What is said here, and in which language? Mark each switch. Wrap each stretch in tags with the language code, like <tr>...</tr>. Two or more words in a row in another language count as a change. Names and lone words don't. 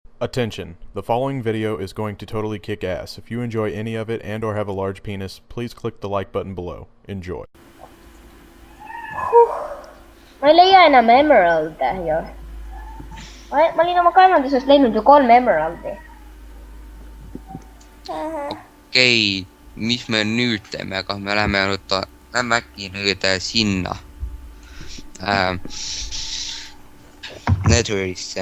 <en>Attention, the following video is going to totally kick ass. If you enjoy any of it and or have a large penis, please click the like button below. Enjoy.</en> <et>Ma ei leia enam emeralde ju. Ma olin oma kaevandusest leidnud ju 3 emeraldi. Okei, mis me nüüd teeme, kas me lähme äkki nüüd sinna Netherisse.</et>